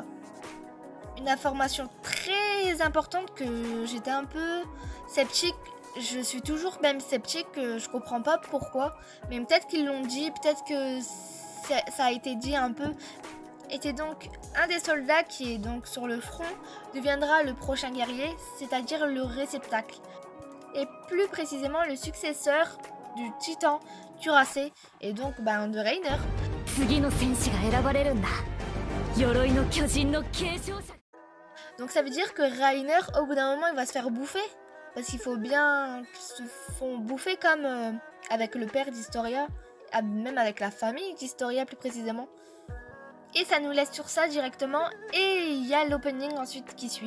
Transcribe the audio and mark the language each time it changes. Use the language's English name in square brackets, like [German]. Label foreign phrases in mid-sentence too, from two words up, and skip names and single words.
[French] Une information très importante que j'étais un peu sceptique, je suis toujours même sceptique, je comprends pas pourquoi, mais peut-être qu'ils l'ont dit, peut-être que ça a été dit un peu. Était donc un des soldats qui est donc sur le front deviendra le prochain guerrier, c'est-à-dire le réceptacle. Et plus précisément le successeur du titan cuirassé et donc de Reiner. [Japanese] 次の戦士が選ばれるんだ鎧の巨人の継承者 [French] Donc ça veut dire que Reiner au bout d'un moment il va se faire bouffer. Parce qu'il faut bien qu'ils se font bouffer comme avec le père d'Historia, même avec la famille d'Historia plus précisément. Et ça nous laisse sur ça directement et il y a l'opening ensuite qui suit.